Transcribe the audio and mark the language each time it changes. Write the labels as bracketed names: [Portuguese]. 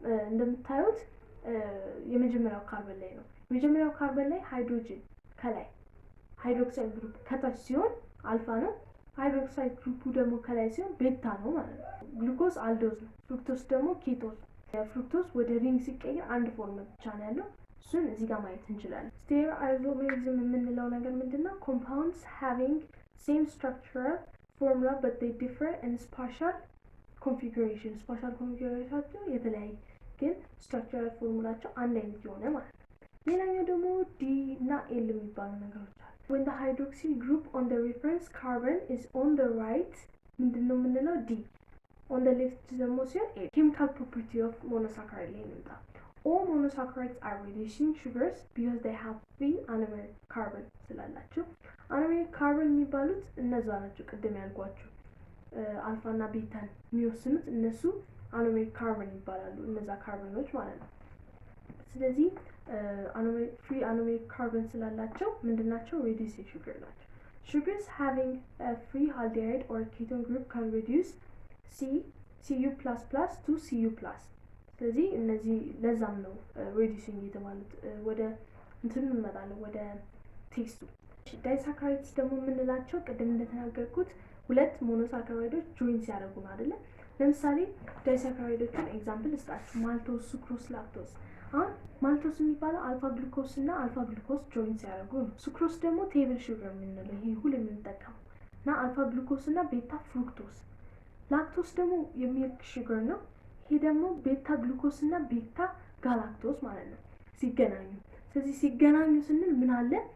[Amharic] እንደምታዩት የመጀመሪያው ካርበን ላይ ነው። የመጀመሪያው ካርበን ላይ ሃይድሮጅን ከላይ፣ ሃይድሮክሳይድ ግሩፕ ከታች ሲሆን አልፋ ነው። ሃይድሮክሳይድ ግሩፑ ደግሞ ከላይ ሲሆን ቤታ ነው ማለት ነው። ግሉኮስ አልዶዝ ነው። ፍሩክቶስ ደግሞ ኬቶስ። ፍሩክቶስ ወደ ሪንግ ሲቀየር አንድ ፎርም ብቻ ነው ያለው። እሱን እዚህ ጋር ማየት እንችላለን። ስቴሪዮአይዞሜሪዝም የምንለው ነገር ምንድነው? [English] compounds having same structural formula but they differ in spatial configuration [Amharic] የተለያየ ግን ስትራክቸራል ፎርሙላቸው አንድ አይነት የሆነ ማለት ነው። ሌላኛው ደግሞ ዲ እና ኤል የሚባሉ ነገሮች አሉ። [English] when the hydroxyl group on the reference carbon is on the right [Amharic] ምንድነው የምንለው? ዲ [English] on the left [Amharic] ደግሞ ሲሆን ኤ። [English] chemical property of monosaccharide [Amharic] ላይ እንምጣ። [English] all monosaccharides are reducing sugars because they have free anomeric carbon [Amharic] ስላላቸው። anomeric carbon የሚባሉት እነዛ ናቸው ቅድም ያልኳቸው አልፋ እና ቤታን የሚወስኑት እነሱ anomeric carbon ይባላሉ፣ እነዛ ካርበኖች ማለት ነው። ስለዚህ free anomeric carbon ስላላቸው ምንድናቸው? [English] reducing sugar [Amharic] ናቸው። [English] sugars having a free aldehyde or ketone group can reduce Cu++ to Cu+. [Amharic] ስለዚህ እነዚህ ለዛም ነው reducing የተባሉት። ወደ እንትን እንመጣለን ወደ ቴስቱ። ዳይሳካራይድስ ደግሞ የምንላቸው ቅድም እንደተናገርኩት ሁለት ሞኖሳካራይዶች ጆይን ሲያደርጉ ነው አይደለ? ለምሳሌ ዳይሳካራይዶችን ኤግዛምፕል ልስጣችሁ። ማልቶስ፣ ሱክሮስ፣ ላክቶስ። አሁን ማልቶስ የሚባለው አልፋ ግሉኮስ እና አልፋ ግሉኮስ ጆይን ሲያደርጉ ነው። ሱክሮስ ደግሞ ቴብል ሹገር የምንለው ይሄ ሁሉ የምንጠቀመው እና አልፋ ግሉኮስ እና ቤታ ፍሩክቶስ። ላክቶስ ደግሞ የሚልክ ሹገር ነው። ይሄ ደግሞ ቤታ ግሉኮስ እና ቤታ ጋላክቶስ ማለት ነው ሲገናኙ። ስለዚህ ሲገናኙ ስንል ምን አለ?